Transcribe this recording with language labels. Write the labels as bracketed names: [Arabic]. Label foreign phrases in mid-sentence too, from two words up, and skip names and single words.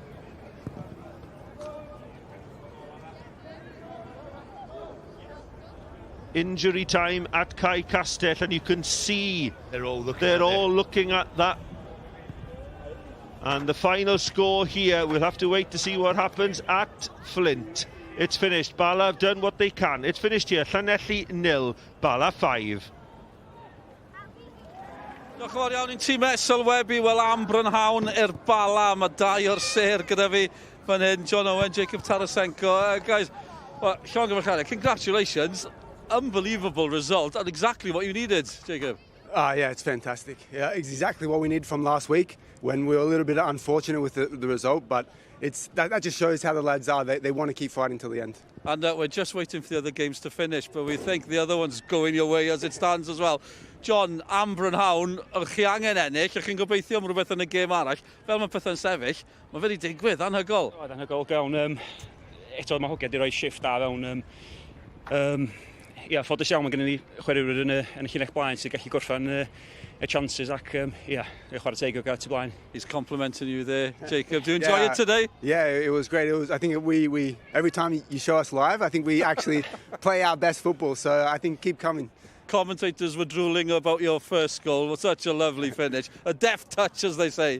[English] Injury time at Cae Castell, and you can see they're all looking at that. And the final score here, we'll have to wait to see what happens at Flint. It's finished. Bala have done what they can. It's finished here. Llanelli 0, Bala 5. [Welsh] Diolch yn fawr iawn i'n tîm sylwebu. Wel, am brynhawn Bala. Mae 2 o'r ser gyda fi fan hyn. John Owen, Jacob Tarasenko. [English] Guys, well, Sean Gyfarchana, congratulations. Unbelievable result and exactly what you needed, Jacob. Yeah, it's fantastic. Yeah, it's exactly what we needed from last week when we were a little bit unfortunate with the result, but that just shows how the lads are. They want to keep fighting till the end. And we're just waiting for the other games to finish, but we think the other one's going your way as it stands as well. John, [Welsh] am brynhawn, chi angen ennill, chi'n gobeithio am rhywbeth yn y gêm arall. Fel mae pethau'n sefyll, mae wedi digwydd, anhygol. Anhygol gawn. Eto mae hogiau di roi shift da fewn. Ffodus iawn, mae gen i chwaraewyr yn y llinell blaen sy'n gallu gorffan y chances ac chwarae teg o gael tu blaen. [English] He's complimenting you there, Jacob. Do you enjoy it today? Yeah, it was great. I think we every time you show us live, I think we actually play our best football. So I think keep coming. Commentators were drooling about your first goal. Was such a lovely finish, a deft touch, as they say.